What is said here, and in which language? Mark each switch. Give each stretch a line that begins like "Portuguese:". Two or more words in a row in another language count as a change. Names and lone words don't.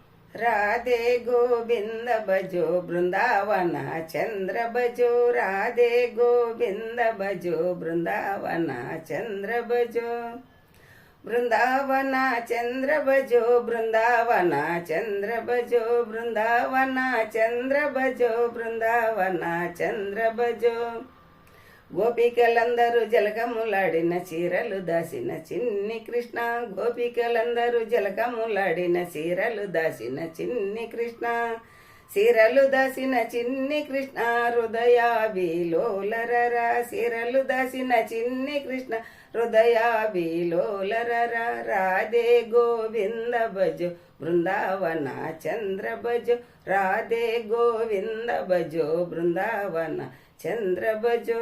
Hindi: राधे गोविंद भजो बृंदावन चंद्र भजो राधे गोविंद भजो बृंदावन चंद्र भजो बृंदावन चंद्र भजो बृंदावन चंद्र भजो बृंदावन चंद्र भजो बृंदावन चंद्र भजो
Telugu: గోపికలందరూ జలకములాడిన చీరలు దాసిన చిన్ని కృష్ణ గోపికలందరూ జలకములాడిన చీరలు దాసిన చిన్ని కృష్ణ చీరలు దాసిన చిన్ని కృష్ణ హృదయాభిలోలరరా చీరలు దాసిన చిన్ని కృష్ణ హృదయాభిలోలరరా
Hindi: राधे गोविंद भजो बृंदावन चंद्र भजो राधे गोविंद भजो बृंदावन चंद्र भजो